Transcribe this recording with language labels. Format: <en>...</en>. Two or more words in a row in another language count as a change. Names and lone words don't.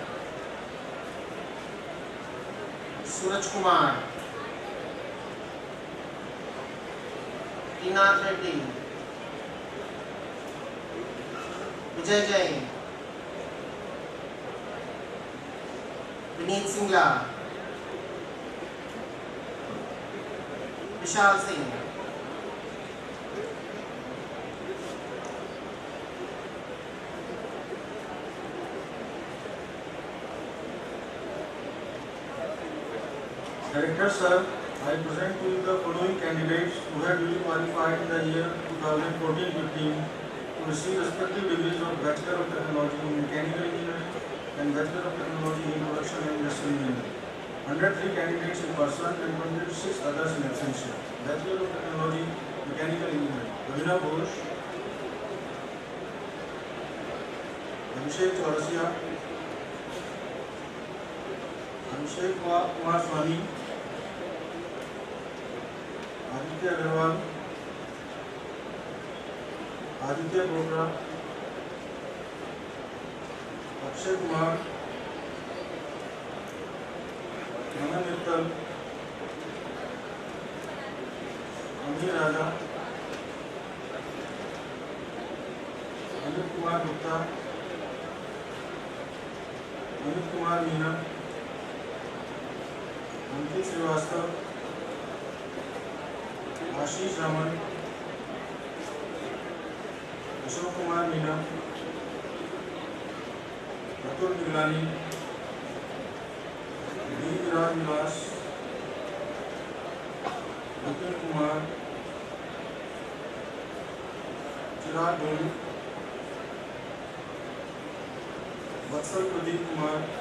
<en>Suraj Kumar, Rinath Reddy, Vijay Jain, Vineet Singla, Vishal Singh, Director sir, I present to you the following candidates who have duly qualified in the year 2014-15 to receive respective degrees of Bachelor of Technology in Mechanical Engineering and Bachelor of Technology in Production and Industrial Engineering. 103 candidates in person and 26 others in absentia. Bachelor of Technology, Mechanical Engineering. Ravina Ghosh, Abhishek Chaurasia, Abhishek Kumar Swami, Aditya Agarwal, Aditya Bhokra, Akshay Kumar, Manan Mittal, Amir Raja, Amit Kumar Gupta, Amit Kumar Meena, Ankit Srivastava, Ashish Raman, Ashok Kumar Meena, Atul Niglani, D. Viraj Vilas, Vipin Kumar, Chirag Dhoni, Vatsal Pradeep Kumar,</en>